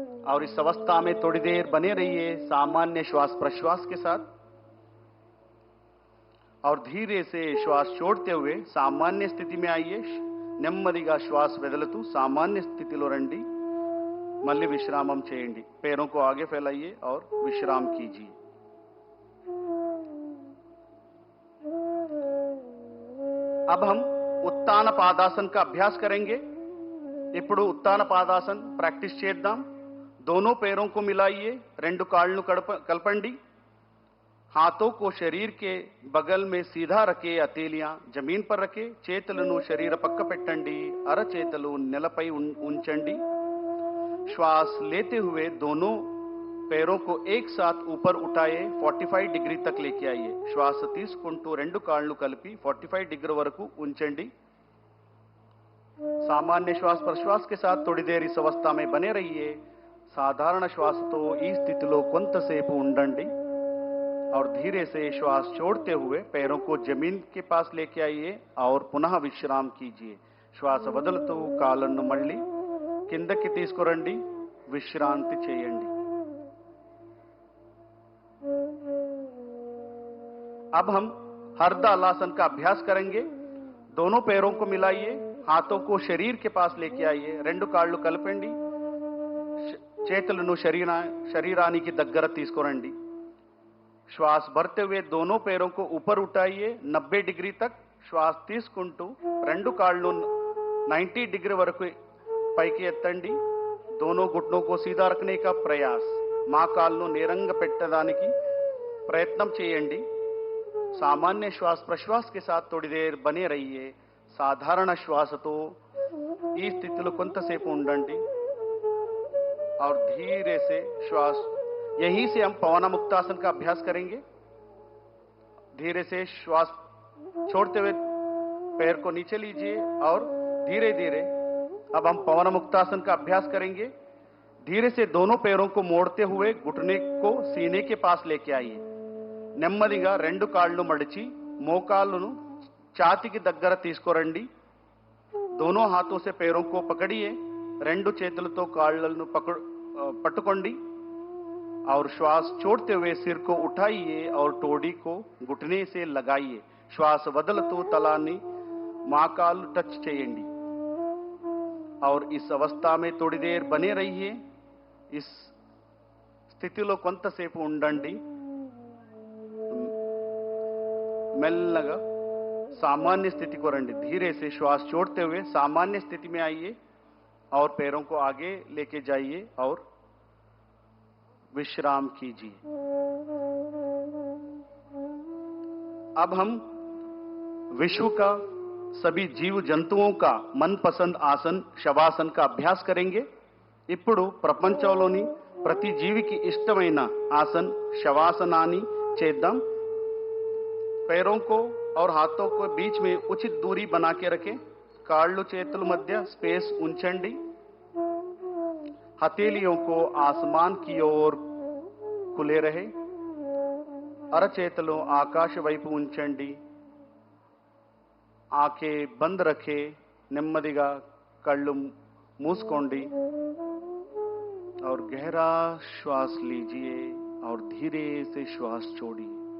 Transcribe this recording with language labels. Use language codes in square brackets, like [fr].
[hi] और इस अवस्था में थोड़ी देर बने रहिए सामान्य श्वास प्रश्वास के साथ. और धीरे से श्वास छोड़ते हुए सामान्य स्थिति में आइए. [te] నెమ్మదిగా శ్వాస వదులుతూ సామాన్య స్థితిలో రండి. మళ్ళీ విశ్రామం చేయండి. [hi] पैरों को आगे फैलाइए और विश्राम कीजिए. अब हम उत्तान पादासन का अभ्यास करेंगे. [te] ఇప్పుడు उत्तान पादासन प्रैक्टिस చేద్దాం. [hi] दोनों पैरों को मिलाइए. [te] రెండు కాళ్ళను కలపండి. [hi] हाथों को शरीर के बगल में सीधा रखे. हथेलियां जमीन पर रखे. [te] చేతులను శరీర పక్క పెట్టండి. అరచేతులు నేలపై ఉంచండి. [hi] श्वास लेते हुए दोनों पैरों को एक साथ ऊपर उठाए 45 डिग्री तक लेके आइए. [te] श्वास తీసుకుంటూ రెండు కాళ్ళు కలిపి 45 డిగ్రీ వరకు ఉంచండి. [hi] सामान्य श्वास प्रश्वास के साथ थोड़ी देर इस अवस्था में बने रहिए। [te] సాధారణ శ్వాసతో ఈ స్థితిలో కొంతసేపు ఉండండి [hi] और धीरे से श्वास छोड़ते हुए पैरों को जमीन के पास लेके आइए और पुनः विश्राम कीजिए। [te] శ్వాస వదులుతూ కాళ్ళను మళ్ళీ కిందకి తీసుకురండి, విశ్రాంతి చేయండి। [hi] अब हम हरदालासन का अभ्यास करेंगे। दोनों पैरों को मिलाइए, हाथों को शरीर के पास लेके आइए, [te] రెండు కాళ్ళు కలపండి, చేతులను శరీరానికి దగ్గర తీసుకురండి। [hi] श्वास भरते हुए दोनों पैरों को ऊपर उठाइए 90 डिग्री तक। [te] श्वास తీసుకుంటూ రెండు కాళ్ళు 90 डिग्री వరకు పైకి ఎత్తండి। [hi] दोनों घुटनों को सीधा रखने का प्रयास, [te] మా కాళ్ళను నేరంగా పెట్టడానికి ప్రయత్నం చేయండి। [hi] सामान्य श्वास प्रश्वास के साथ थोड़ी देर बने रहिए। साधारण श्वासతో [te] ఈ స్థితిలో కొంతసేపు ఉండండి [hi] और धीरे से श्वास, यहीं से हम पवन मुक्तासन का अभ्यास करेंगे। धीरे से श्वास छोड़ते हुए पैर को नीचे लीजिए और धीरे धीरे अब हम पवन मुक्तासन का अभ्यास करेंगे। धीरे से दोनों पैरों को मोड़ते हुए घुटने को सीने के पास लेके आइए। [te] నెమ్మదిగా రెండు కాళ్ళు మడిచి మోకాళ్ళను ఛాతీకి దగ్గర తీసుకురండి। [hi] दोनों हाथों से पैरों को पकड़िए, [te] రెండు చేతులతో కాళ్ళను पట్టుకోండి [hi] और श्वास छोड़ते हुए सिर को उठाइए और टोडी को घुटने से लगाइए। श्वास [te] వదులుతూ తలాన్ని మోకాలు टच చేయండి [hi] और इस अवस्था में थोड़ी देर बने रहिए। [te] इस స్థితిలో కొంతసేపు ఉండండి। మెల్లగా सामान्य स्थिति को రండి। [hi] धीरे से श्वास छोड़ते हुए सामान्य स्थिति में आइए और पैरों को आगे लेके जाइए और विश्राम कीजिए। अब हम विश्व का सभी जीव जंतुओं का मनपसंद आसन शवासन का अभ्यास करेंगे। [te] ఇప్పుడు ప్రపంచంలోని ప్రతి జీవికి ఇష్టమైన ఆసన్ శవాసనాన్ని చేద్దాం। [hi] पैरों को और हाथों को बीच में उचित दूरी बना के रखें। [te] కాళ్ళు చేతుల మధ్య स्पेस ఉంచండి। [hi] हथेलियों को आसमान की ओर खुले रहे। [te] అరచేతులు ఆకాశ వైపు ఉంచండి। [hi] आंखें बंद रखे। [te] నెమ్మదిగా కళ్ళు మూసుకోండి [hi] और गहरा श्वास लीजिए और धीरे से श्वास छोड़िए।